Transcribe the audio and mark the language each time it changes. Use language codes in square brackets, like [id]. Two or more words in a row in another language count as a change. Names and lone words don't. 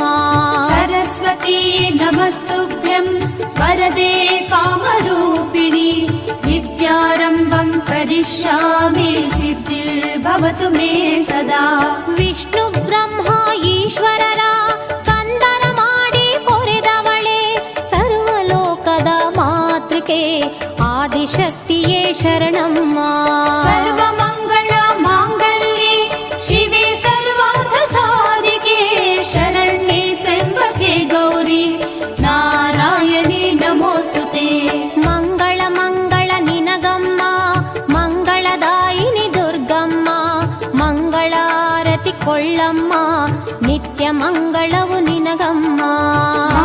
[sa] सरस्वती नमस्तुभ्यं वरदे कामरूपिणी विद्यारम्भं करिष्यामि सिद्धिर्भवतु मे सदा [kn] ವಿಷ್ಣು ಬ್ರಹ್ಮ ಈಶ್ವರರ ಕಂದನ ಮಾಡಿ ಕೊರೆದವಳೆ ಸರ್ವಲೋಕದ ಮಾತೃಕೆ ಆದಿಶಕ್ತಿಯೇ ಶರಣಮ್ಮ [sa] सर्वमङ्गल माङ्गल्ये शिवे सर्वार्थ साधिके शरण्ये त्र्यम्बके गौरी नारायणे नमोऽस्तुते [kn] ಮಂಗಳ ಮಂಗಳ ನಿನಗಮ್ಮ ಮಂಗಳದಾಯಿನಿ ದುರ್ಗಮ್ಮ ಮಂಗಳಾರತಿ ಕೊಳ್ಳಮ್ಮ ನಿತ್ಯ ಮಂಗಳವು ನಿನಗಮ್ಮ